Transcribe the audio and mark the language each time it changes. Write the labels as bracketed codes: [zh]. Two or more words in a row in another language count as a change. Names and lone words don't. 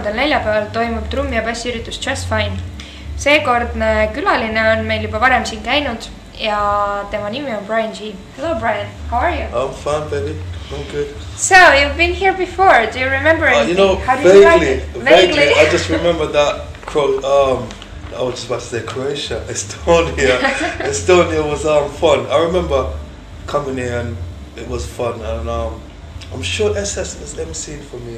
[et] neljapäeval toimub trummi- ja bassiüritus Jus'fine. Seekordne külaline on meil juba varem siin käinud ja tema nimi on Bryan Gee. [en] Hello Bryan, how are you? I'm fine, baby. I'm good. So, you've been here before. Do you remember anything? You know, How did you like it? Vaguely. I just remember that I was just about to say Croatia, Estonia. Estonia was fun. I remember coming here and it was fun, and I'm sure SS was emceeing for me.